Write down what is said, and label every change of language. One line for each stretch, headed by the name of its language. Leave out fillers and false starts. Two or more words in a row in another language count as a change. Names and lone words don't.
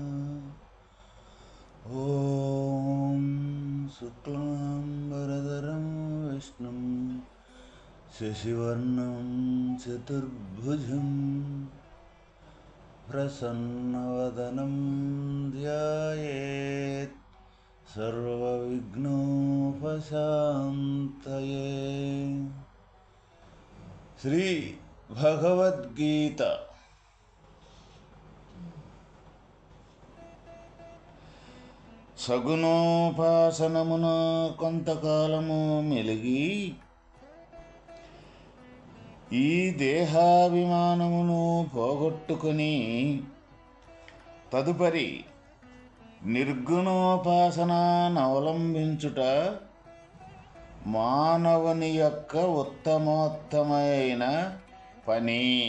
Sanskrit: ॐ शुक्लाम्बरधरं विष्णुं शशिवर्णं चतुर्भुजं प्रसन्नवदनं ध्यायेत् सर्वविघ्नोपशान्तये।
Telugu: శ్రీ భగవద్గీత సగుణోపాసనమున కొంతకాలము మెలిగి ఈ దేహాభిమానమును పోగొట్టుకుని తదుపరి నిర్గుణోపాసననవలంబించుట మానవుని యొక్క ఉత్తమోత్తమైన పని.